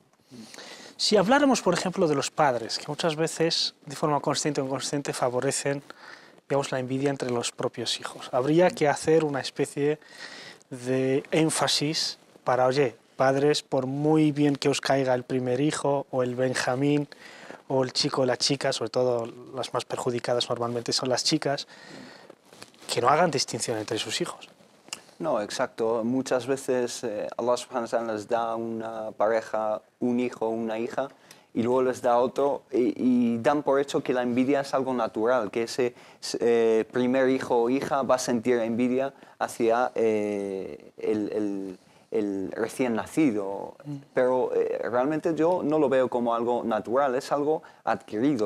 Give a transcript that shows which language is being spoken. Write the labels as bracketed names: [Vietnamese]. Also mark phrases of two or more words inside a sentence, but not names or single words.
[Spanish] Si habláramos, por ejemplo, de los padres, que muchas veces, de forma consciente o inconsciente, favorecen, digamos, la envidia entre los propios hijos, habría que hacer una especie de énfasis para, oye, padres, por muy bien que os caiga el primer hijo, o el Benjamín, o el chico o la chica, sobre todo las más perjudicadas normalmente son las chicas, que no hagan distinción entre sus hijos. No, exacto. Muchas veces [Arabic] الله سبحانه وتعالى [Spanish] les da a una pareja un hijo o una hija y luego les da otro y dan por hecho que la envidia es algo natural, que ese primer hijo o hija va a sentir envidia hacia el recién nacido, pero realmente yo no lo veo como algo natural, es algo adquirido.